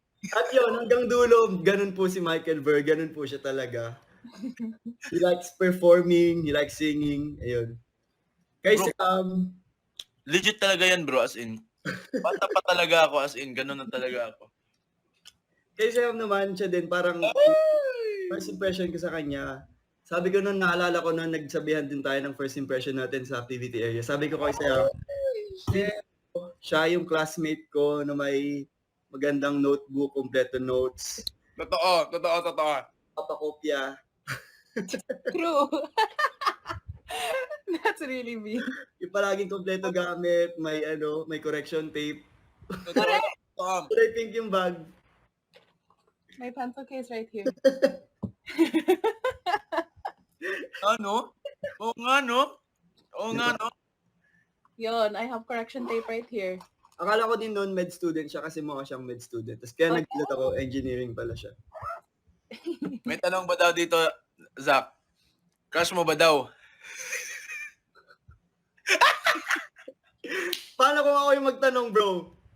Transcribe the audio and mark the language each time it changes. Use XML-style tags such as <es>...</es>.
<tl>At yun, hanggang dulo, ganun po si Michael Burr, ganun po siya talaga.</tl> <en>He likes performing, he likes singing, ayun.</en> <tl>Kay</tl> <en>Bro.</en> <tl>Seham, Legit talaga yan, bro, as in. Bata pa talaga ako, as in. Ganun na talaga ako. kay Seham naman siya din, parang first impression ko sa kanya, sabi ko naalala ko nagsabihan din tayo ng first impression natin sa activity area. Sabi ko kay Seham, siya yung classmate ko na may magandang notebook, kompleto notes, Totoo. papakopya.</tl> <en>True. That's really me.</en> <tl>Yung palaging kompleto gamit, may correction tape. Totoo. Kulay pink yung bag.</tl> <en>My pencil case right here.</en> <tl>Ano? Oo nga, no?</tl> <en>Yun, I have correction tape right here.</en> <tl>Akala ko din noon med student siya kasi mukha siyang med student. Tapos kaya naggulat ako, engineering pala siya. May tanong ba daw dito, Zach? Crush mo ba daw? Paano kung ako yung magtanong, bro?</tl>